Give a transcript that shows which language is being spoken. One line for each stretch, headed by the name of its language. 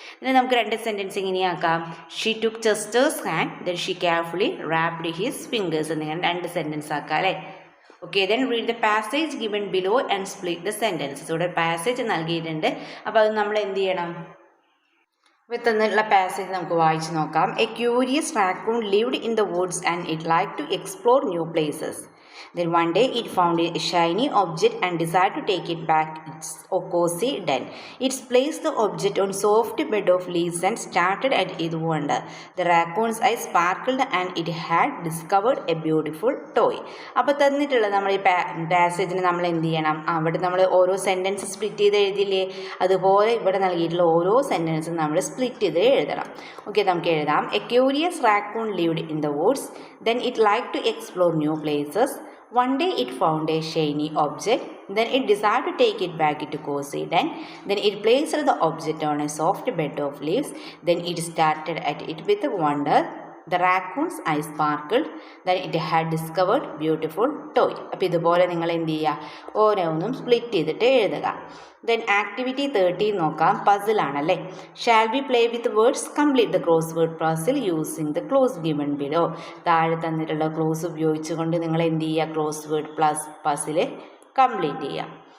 Malayalam: ഇതിനെ നമുക്ക് രണ്ട് sentence ഇങ്ങനെയാക്കാം,
English: she took Chester's hand then she carefully wrapped his fingers
Malayalam: എന്നിങ്ങനെ രണ്ട് സെൻറ്റൻസ് ആക്കാം അല്ലേ.
English: Okay, then read the passage given below and split the sentences.
Malayalam: ഇവിടെ പാസേജ് നൽകിയിട്ടുണ്ട്, അപ്പോൾ അത് നമ്മൾ എന്ത് ചെയ്യണം, തന്നിട്ടുള്ള പാസേജ് നമുക്ക് വായിച്ച് നോക്കാം.
English: A curious raccoon lived in the woods and it like to explore new places. Then one day it found a shiny object and decided to take it back its cozy den. It placed the object on soft bed of leaves and started at its wonder. The raccoon's eyes sparkled and it had discovered a beautiful toy.
Malayalam: അപ്പോൾ തന്നിട്ടുള്ള നമ്മൾ ഈ പാസേജിന് നമ്മൾ എന്ത് ചെയ്യണം, അവിടെ നമ്മൾ ഓരോ സെൻറ്റൻസ് സ്പ്ലിറ്റ് ചെയ്ത് എഴുതില്ലേ, അതുപോലെ ഇവിടെ നൽകിയിട്ടുള്ള ഓരോ സെൻറ്റൻസും നമ്മൾ സ്പ്ലിറ്റ് ചെയ്ത് എഴുതണം. ഓക്കെ, നമുക്ക് എഴുതാം.
English: A curious raccoon lived in the woods, then it liked to explore new places. One day it found a shiny object, then it decided to take it back into cozy den. Then it placed the object on a soft bed of leaves. Then it started at it with wonder. The raccoon's eyes sparkled. Then it had discovered beautiful toy.
Malayalam: അപ്പോൾ ഇതുപോലെ നിങ്ങൾ എന്ത് ചെയ്യുക, ഓരോന്നും split ചെയ്തിട്ട് എഴുതുക.
English: Then activity 13 നോക്കാം.
Malayalam: Puzzle ആണല്ലേ.
English: Shall be play with words, complete the crossword puzzle using the clues given below.
Malayalam: താഴെ തന്നിട്ടുള്ള ക്ലോസ് ഉപയോഗിച്ചുകൊണ്ട് നിങ്ങൾ എന്ത് ചെയ്യുക, ക്രോസ് വേർഡ് പസിൽ കംപ്ലീറ്റ് ചെയ്യുക.